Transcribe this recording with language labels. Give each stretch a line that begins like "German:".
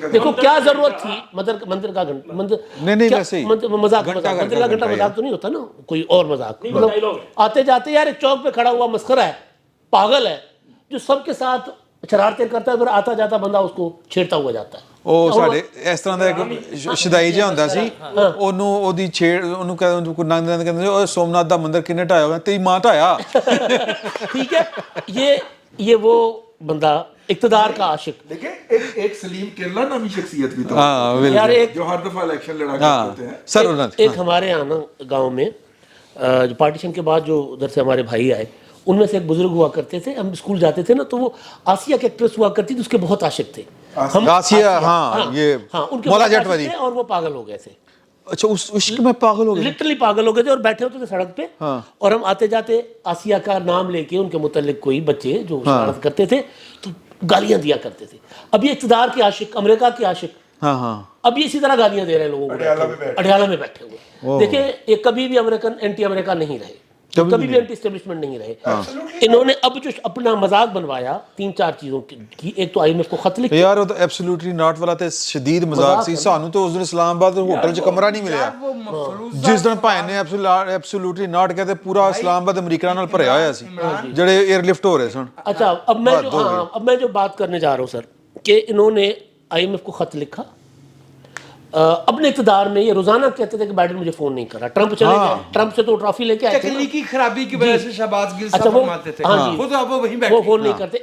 Hindi: देखो क्या जरूरत थी मंदिर का घंटा, नहीं वैसे ही मजाक मंदिर का घंटा मजाक तो नहीं होता ना, कोई और मजाक। मतलब आते जाते यार एक चौक पे खड़ा हुआ मस्खरा है, पागल है, जो सबके साथ शरारतें करता है, फिर आता जाता बंदा उसको छेड़ता हुआ जाता है।
Punjabi: ਉਹ ਸਾਡੇ ਇਸ ਤਰ੍ਹਾਂ ਦਾ ਇੱਕ ਸ਼ਦਾਈ ਜਿਹਾ ਹੁੰਦਾ ਸੀ, ਉਹਨੂੰ ਉਹਦੀ ਛੇੜ ਉਹਨੂੰ ਕਹਿੰਦੇ ਉਹ ਸੋਮਨਾਥ ਦਾ ਮੰਦਿਰ ਕਿੰਨੇ ਢਾਇਆ ਹੋਇਆ, ਤੇਰੀ ਮਾਂ ਢਾਇਆ।
Hindi: ठीक है, ये वो बंदा इक़्तिदार का आशिक। देखिए एक सलीम केरला नामी शख्सियत भी तो यार एक जो हर दफा इलेक्शन लड़ा करते हैं सर। एक हमारे यहाँ ना गाँव में जो पार्टीशन के बाद जो उधर से हमारे भाई आए, उनमें से एक बुजुर्ग हुआ करते थे, हम स्कूल जाते थे ना, तो वो आसिया के एक्ट्रेस हुआ करती थी, उसके बहुत आशिक थे हम। आसिया, हाँ ये उनके मौला बहुत जट वाली। आशिक थे और वो पागल हो गए थे। अच्छा उस इश्क में पागल हो गए, लिटरली पागल हो गए थे और बैठे होते थे सड़क पे, और हम आते जाते आसिया का नाम लेके उनके मुतल्लिक कोई बच्चे जो शरारत करते थे तो गालियां दिया करते थे। अब ये इक़्तिदार के आशिक, अमेरिका के आशिक, अब ये इसी तरह गालियां दे रहे हैं लोगों को, अडयाला में बैठे हुए। देखिए ये कभी भी अमेरिकन एंटी अमेरिका नहीं रहे, कभी भी एंटी एस्टेब्लिशमेंट नहीं रहे। इन्होंने अब जो अपना मजाक बनवाया 3-4 चीजों की, एक तो IMF को खत लिखा यार वो तो एब्सोल्युटली नॉट वाला
Punjabi: ਤੇ ਸ਼ਦੀਦ ਮਜ਼ਾਕ ਸੀ। ਸਾਨੂੰ ਤਾਂ ਉਸ ਦਿਨ ਇਸਲਾਮਾਬਾਦ ਹੋਟਲ 'ਚ ਕਮਰਾ ਨਹੀਂ ਮਿਲਿਆ, ਜਿਸ ਦਿਨ ਭਾਈ ਨੇ ਐਬਸੋਲੂਟਲੀ ਨॉट कहते पूरा इस्लामाबाद अमेरिका ਨਾਲ ਭਰਿਆ होया ਸੀ ਜਿਹੜੇ एयरलिफ्ट हो रहे सन।
Hindi: अच्छा अब मैं जो बात करने जा रहा हूँ सर, कि इन्होंने IMF को खत लिखा अपने इक़्तिदार में। ये रोजाना कहते थे कि बाइडेन मुझे फोन नहीं करा, ट्रंप चले गए, ट्रंप से तो ट्रॉफी लेके आए थे। तकनीकी खराबी की वजह से शहबाज गिल साहब फरमाते थे, हाँ जी, वो तो अब वहीं बैठे, वो फोन नहीं करते।